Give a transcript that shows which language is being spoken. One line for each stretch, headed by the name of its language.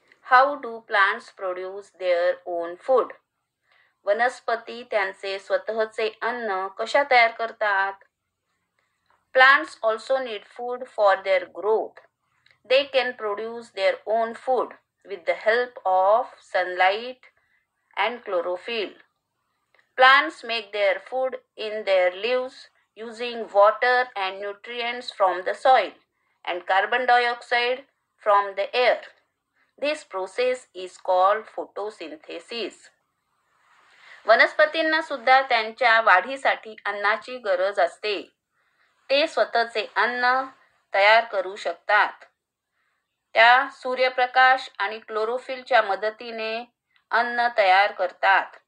English: How do plants produce their own food?
Marathi: वनस्पती त्यांचे स्वतःचे अन्न कशा तयार करतात?
English: Plants also need food for their growth. They can produce their own food with the help of sunlight and chlorophyll. Plants make their food in their leaves using water and nutrients from the soil and carbon dioxide from the air. This process is called photosynthesis.
Marathi: वनस्पतींना सुद्धा त्यांच्या वाढीसाठी अन्नाची गरज असते. ते स्वतःचे अन्न तयार करू शकतात. त्या सूर्यप्रकाश आणि क्लोरोफिलच्या मदतीने अन्न तयार करतात.